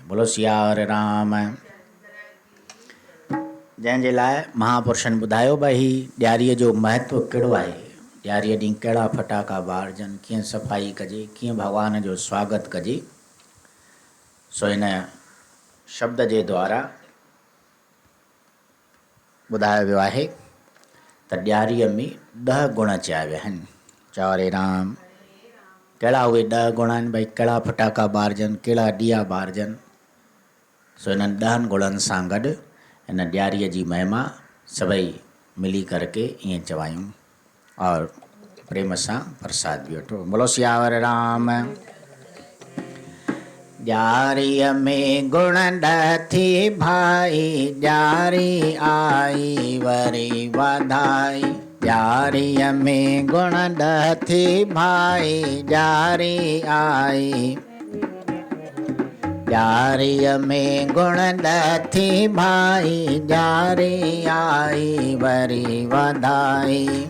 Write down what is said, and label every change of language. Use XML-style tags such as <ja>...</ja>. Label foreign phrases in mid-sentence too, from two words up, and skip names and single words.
<hi>बोलो सियावर राम।</hi> <sd>जंहिंजे लाइ महापुरुषनि ॿुधायो भई ही ॾियारीअ जो महत्व कहिड़ो आहे। ॾियारीअ ॾींहुं कहिड़ा फटाका ॿारजनि, कीअं सफ़ाई कजे, कीअं भगवान जो स्वागत कजे। सो हिन शब्द जे द्वारा ॿुधायो वियो आहे त ॾियारीअ में 10 गुण चया विया आहिनि। चारे राम। कहिड़ा उहे 10 गुण आहिनि भई कहिड़ा फटाका ॿारजनि, कहिड़ा ॾिया ॿारजनि। सो इन्हनि 10 गुणनि सां गॾु इन ॾियारीअ जी महिमा सभई मिली करके ईअं चवायूं और प्रेम सां प्रसाद बि वठो।</sd> <hi>बोलो सियावर राम।</hi> <sd>ॾियारीअ में गुण 10 थी भाई, ॾियारी आई वरी वाधाई। ॾियारीअ में गुण 10 थी भाई, ॾियारी आई। ॾियारीअ में गुण 10 थी भाई, ॾियारी आई वरी वाधाई।</sd>